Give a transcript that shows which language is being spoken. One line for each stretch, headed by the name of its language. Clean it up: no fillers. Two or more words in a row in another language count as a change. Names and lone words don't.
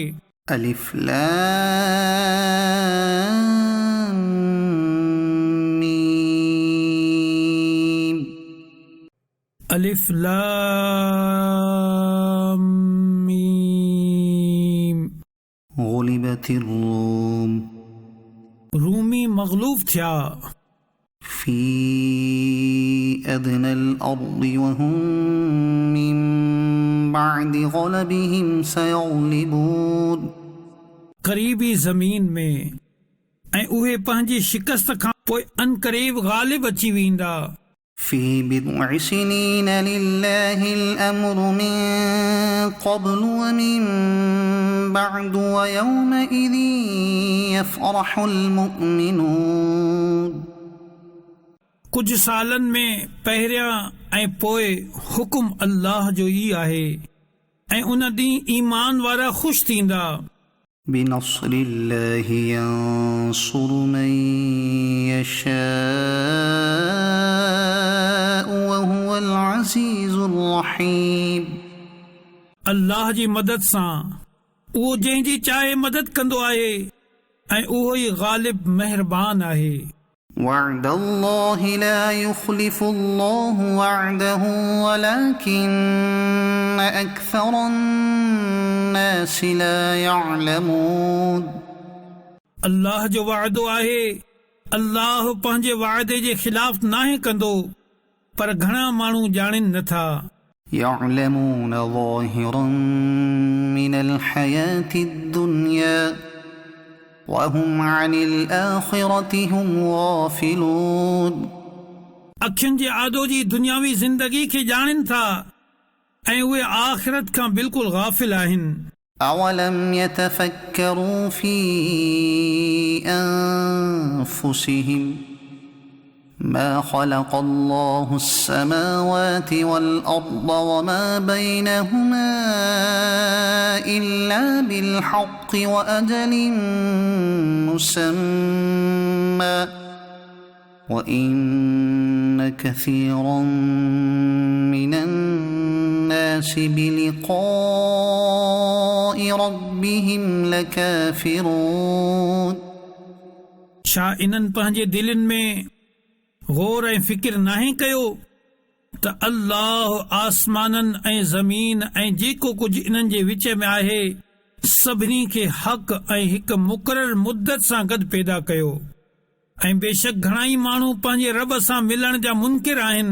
Arabic: ألف لام ميم. ألف لام ميم. غلبت الروم.
Sindhi: रूमी मग़लूब थिया।
Arabic: في أدنى الأرض وهم من بعد غلبهم سيغلبون.
Sindhi: क़रीबी ज़मीन में ऐं उहे पंहिंजी शिकस्त खां पोइ अनक़रीब ग़ालिब अची वेंदा।
Arabic: في بضع سنين لله الأمر من قبل و من بعد و يومئذ يفرح المؤمنون.
Sindhi: कुछ सालनि में पहिरियां ऐं पोइ हुकुम अल्लाह जो ई आहे ऐं उन ॾींहुं ईमान वारा ख़ुशि थींदा।
Arabic: بنصر الله ينصر من يشاء و هو العزيز الرحيم.
Sindhi: अल्लाह जी मदद सां उहो जंहिंजी चाहे मदद कंदो आहे ऐं उहो ई ग़ालिब मेहरबान आहे।
Arabic: وعد الله لا يخلف الله وعده ولكن أكثر الناس لا يعلمون.
Sindhi: अल्लाह जो वाइदो आहे, अल्लाह पंहिंजे वाइदे जे ख़िलाफ़ नाहे कंदो, पर घणा माण्हू ॼाणनि नथा।
Arabic: يعلمون ظاهرا من الحياة الدنيا وهم عن الآخرة هم غافلون.
Sindhi: अखियुनि जे आदो जी दुनियावी ज़िंदगी खे ॼाणनि था ऐं उहे आख़िरत खां बिल्कुलु गाफ़िल आहिनि।
Arabic: أولم يتفكروا في أنفسهم ما خلق الله السماوات والأرض وما بينهما إلا بالحق و أجل مسمى و إن كثيرا من الناس بلقاء ربهم لكافرون.
Sindhi: छा इन्हनि पंहिंजे दिलनि में गौर ऐं फ़िक्र नाहे कयो त अल्लाह आसमाननि ऐं ज़मीन ऐं जेको कुझु इन्हनि जे विच में आहे सभिनी खे हक़ ऐं हिकु मुक़रर मुद्दत सां गॾु पैदा कयो ऐं बेशक घणाई माण्हू पंहिंजे रब सां मिलण जा मुनकिर आहिनि।